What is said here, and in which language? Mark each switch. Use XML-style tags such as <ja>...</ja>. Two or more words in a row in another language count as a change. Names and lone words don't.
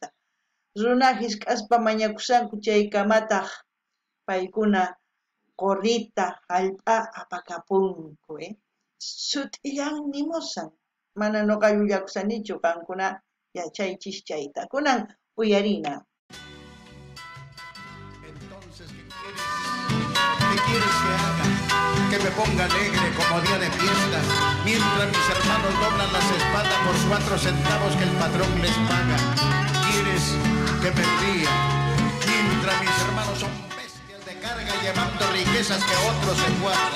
<qu>Runa hisk'aspa mañakusanku chaykamataq paykuna qorrita hallp'a apakapunku, Sut'illan nimusan. Mana noqa llullakusanichu kankuna yachaychis chayta. Kunan uyarina.</qu> <es>Entonces, ¿qué quieres que haga? Que me ponga alegre como día de fiesta, mientras mis hermanos doblan las espaldas por 4 centavos que el patrón les paga. ¿Quieres que me ría? Mientras mis hermanos son bestias de carga y llevando riquezas que otros se guardan.</es>